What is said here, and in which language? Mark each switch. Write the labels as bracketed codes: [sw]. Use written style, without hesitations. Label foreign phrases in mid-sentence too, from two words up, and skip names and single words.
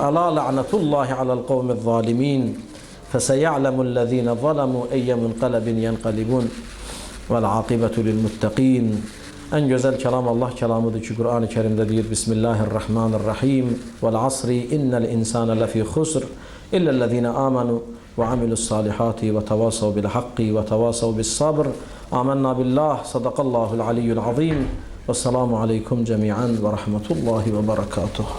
[ar] ألا لعنة الله على القوم الظالمين فسيعلم الذين ظلموا أي منقلب ينقلبون والعاقبة للمتقين. [az] Ən gözəl kəlam Allah kəlamıdır ki, Qur'an-ı Kerimdə deyir, [ar] بسم الله الرحمن الرحيم والعصر إن الإنسان لفي خسر إلا الذين آمنوا وعملوا الصالحات وتواصوا بالحق وتواصوا بالصبر آمنا بالله صدق الله العلي العظيم والسلام عليكم جميعا ورحمة الله وبركاته.